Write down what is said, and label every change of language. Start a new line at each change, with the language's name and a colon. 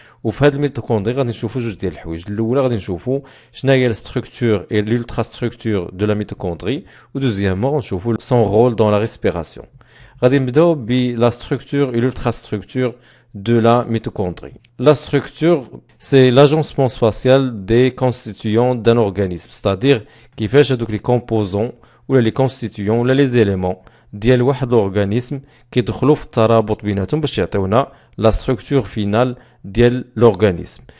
Arabic: وفي هاد الميتوكوندري غادي نشوفوا جوج ديال الحوايج. الاولى غادي نشوفوا شنو هي الستركتور
French: اي l'ultra structure de la mitochondrie
Arabic: ودوزيامون غنشوفوا
French: son rôle dans la respiration.
Arabic: غادي نبداو ب
French: la structure et l'ultra structure de la mitochondrie. La structure, c'est l'agencement spatial des constituants d'un organisme, c'est-à-dire
Arabic: كيفاش هذوك les composants ولا les constituants ولا les éléments ديال واحد الاورغانيزم كيدخلوا في الترابط بيناتهم باش يعطيونا لا ستركتور فينال ديال لورغانيزم.